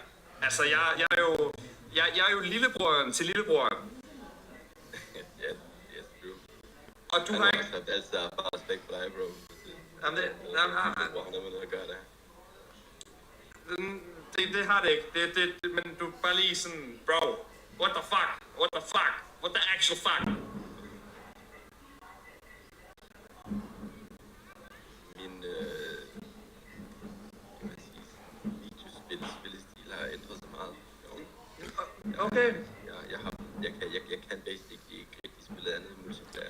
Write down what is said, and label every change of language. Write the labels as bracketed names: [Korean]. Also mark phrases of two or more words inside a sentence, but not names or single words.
[Danish] Altså, jeg er jo lillebroren til lillebroren. [English] Yes, true. [Danish] Og du har ikke... Jeg har altid haft bare respekt for dig, bro. Jamen, han er med noget at gøre der. Det har det ikke. Men du er bare lige sådan, [English] bro, what the fuck? What the fuck? What the actual fuck? [Danish] Min videospillestil har ændret sig meget. Okay. Jeg kan basically ikke rigtig spille andet end multiplayer.